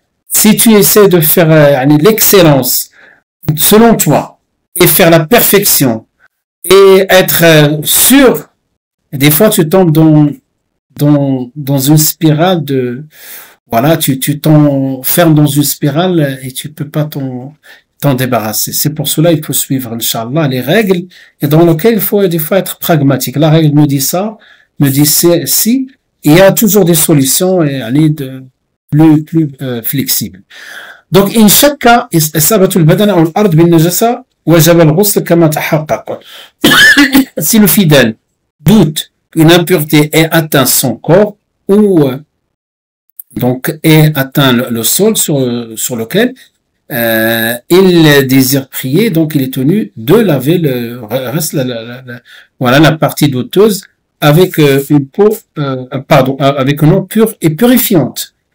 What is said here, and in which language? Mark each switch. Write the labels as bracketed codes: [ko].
[fr] Si tu essaies de faire l'excellence selon toi et faire la perfection et être sûr, des fois tu tombes dans une spirale tu t'enfermes dans une spirale et tu peux pas t'en débarrasser. C'est pour cela il faut suivre, Inch'Allah, les règles et dans lesquelles il faut des fois être pragmatique. La règle me dit ça, me dit si, il y a toujours des solutions et aller plus flexibles. Donc, in chaque cas, [ar] إصابة البدن أو الأرض بالنجاسة وجب الغسل كما تحقق. [fr] Si le fidèle doute qu'une impureté ait atteint son corps ou donc ait atteint le sol sur lequel il désire prier, donc il est tenu de laver le reste la partie douteuse avec une peau avec une eau pure et purifiante.